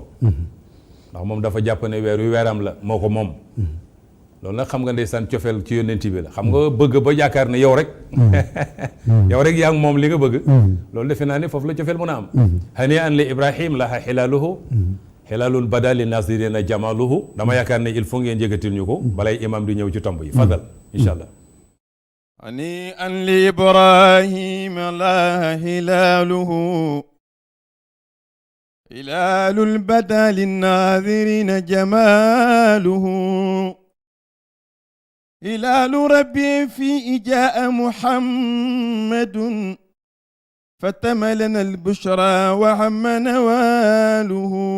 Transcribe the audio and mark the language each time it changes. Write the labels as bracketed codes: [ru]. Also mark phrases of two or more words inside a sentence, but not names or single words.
[wo] ndax moom dafa jàpp ne weer wi weeram la moo ko moom loolu nag xam nga ndeysaan cofeel ci yónnent bi la xam nga bëgg ba yaakaar ne yow rek yow rek yaa ngi moom li nga bëgg loolu defe naa ne foofu la cofeel mën a am [ar] هنيئا لإبراهيم لاح هلاله هلال بدا للناظرين جماله [wo] dama yaakaar ne [fr] il faut [wo] ngeen yëgatil ñu ko balay imam di ñëw ci tomb yi fadal [ar] إن شاء الله هنيئا لإبراهيم لاح هلاله هلال البدا للناظرين جماله هلال ربي فيه جاء محمد فتم لنا البشرى وعم نواله